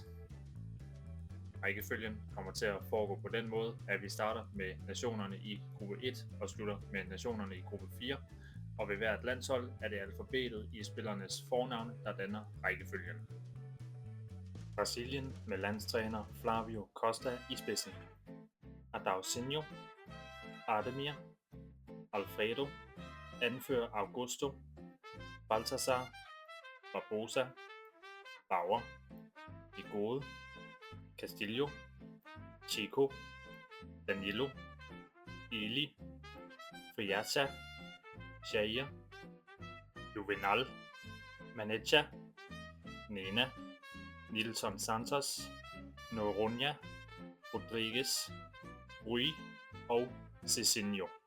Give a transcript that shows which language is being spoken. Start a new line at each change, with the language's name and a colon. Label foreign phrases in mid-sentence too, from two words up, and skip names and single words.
Danish: Rækkefølgen kommer til at foregå på den måde, at vi starter med nationerne i gruppe 1 og slutter med nationerne i gruppe 4. Og ved hvert landshold er det alfabetet i spillernes fornavne, der danner rækkefølgen. Brasilien med landstræner Flavio Costa i spidsen. Adausinho, Ardemir, Alfredo, anfører Augusto, Baltazar, Barbosa, Bauer, Igode, Castillo, Chico, Danilo, Eli, Friacha, Jair, Juvenal, Manecha, Nena, Nilson Santos, Noronha, Rodriguez, Rui og Cicinho.